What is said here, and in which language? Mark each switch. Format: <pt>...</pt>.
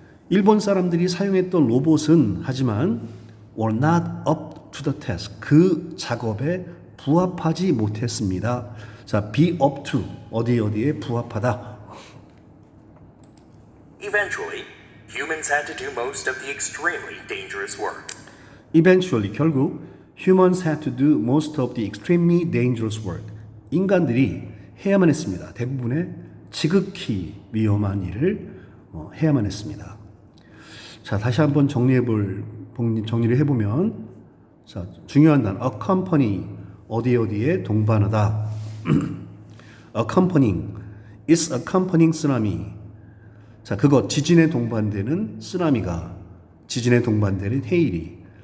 <ko>일본 사람들이 사용했던 로봇은 하지만</ko> <en>were not up to the task,</en> <ko>그 작업에 부합하지 못했습니다. 자, be up to, 어디에 부합하다.</ko> <en>Eventually, humans had to do most of the extremely dangerous work. Eventually,</en> <ko>결국</ko> <en>humans had to do most of the extremely dangerous work.</en> <ko>인간들이 해야만 했습니다. 대부분의 지극히 위험한 일을 해야만 했습니다. 자, 다시 한번 정리를 해보면, 자, 중요한 단어 accompany, 어디에 동반하다.</ko> <en>accompanying, is accompanying tsunami.</en> <ko>자, 그것 지진에 동반되는 쓰나미가, 지진에 동반되는 헤일이.</ko>